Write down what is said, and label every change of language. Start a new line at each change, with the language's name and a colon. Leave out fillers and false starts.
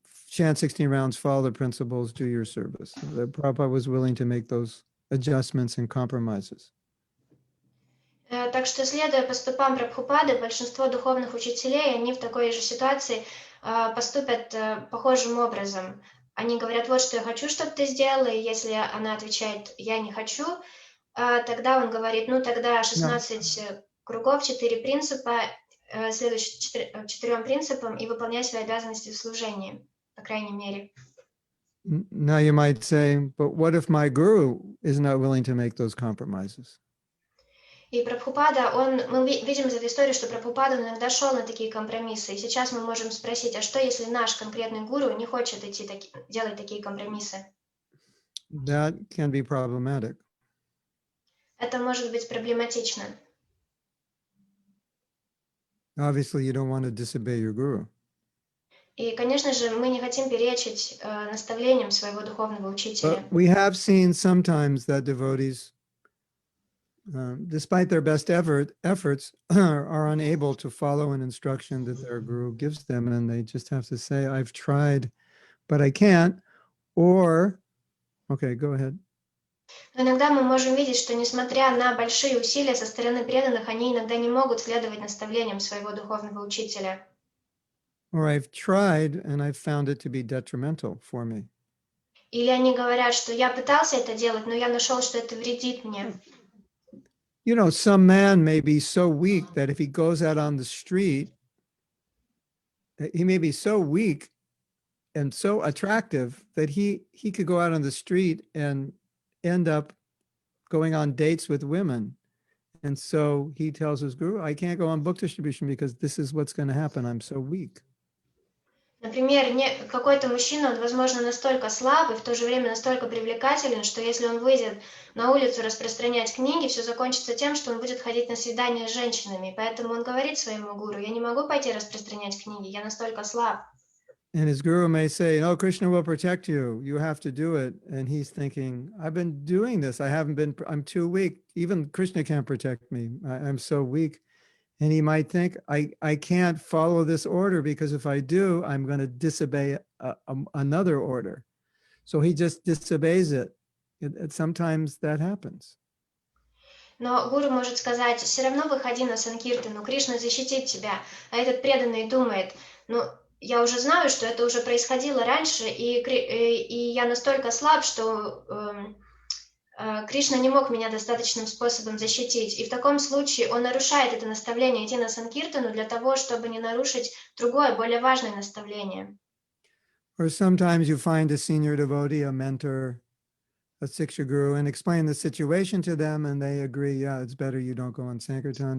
English: Chant 16 rounds, follow the principles, do your service. The Prabhupada was willing to make those adjustments and compromises.
Russian: Так что, следуя по стопам Прабхупады, большинство духовных учителей, они в такой же ситуации поступят похожим образом. Они говорят, вот что я хочу, чтобы ты сделала, и если она отвечает, я не хочу, тогда он говорит, ну тогда 16 кругов, 4 принципа, следуешь 4 принципам и выполняй свои обязанности в служении, по крайней мере.
English: Now you might say, but what if my guru is not willing to make those compromises?
Russian: И Прабхупада, мы видим из этой истории, что Прабхупада иногда шел на такие компромиссы. И сейчас мы можем спросить, а что если наш конкретный гуру не хочет делать такие компромиссы?
English: That can be problematic.
Russian: Это может быть проблематично.
English: Obviously, you don't want to disobey your guru.
Russian: И, конечно же, мы не хотим перечить наставлениям своего духовного учителя.
English: But we have seen sometimes that devotees, despite their best efforts, are unable to follow an instruction that their guru gives them, and they just have to say, I've tried, but I can't, or, okay, go ahead.
Russian: Но иногда мы можем видеть, что несмотря на большие усилия со стороны преданных, они иногда не могут следовать наставлениям своего духовного учителя.
English: Or I've tried and I've found it to be detrimental for me.
Russian: Или они говорят, что я пытался это делать, но я нашел, что это вредит мне.
English: You know, some man may be so weak that if he goes out on the street, he may be so weak and so attractive that he could go out on the street and end up going on dates with women. And so he tells his guru, I can't go on book distribution because this is what's going to happen. I'm so weak.
Russian: Например, какой-то мужчина, он, возможно, настолько слаб и в то же время настолько привлекателен, что если он выйдет на улицу распространять книги, все закончится тем, что он будет ходить на свидания с женщинами. Поэтому он говорит своему гуру, я не могу пойти распространять книги, я настолько слаб.
English: And his guru may say, no, Krishna will protect you. You have to do it. And he's thinking, I've been doing this. I'm too weak. Even Krishna can't protect me. I'm so weak. And he might think, I can't follow this order because if I do, I'm going to disobey another order. So he just disobeys it. Sometimes that happens.
Russian: Но гуру может сказать, все равно выходи на санкиртану, Кришна защитит тебя. А этот преданный думает, ну, я уже знаю, что это уже происходило раньше, и я настолько слаб, что Кришна не мог меня достаточным способом защитить. И в таком случае он нарушает это наставление идти на санкиртану для того, чтобы не нарушить другое, более важное наставление.
English: Or sometimes you find a senior devotee, a mentor, a siksha guru, and explain the situation to them, and they agree, yeah, it's better you don't go on Sankirtan.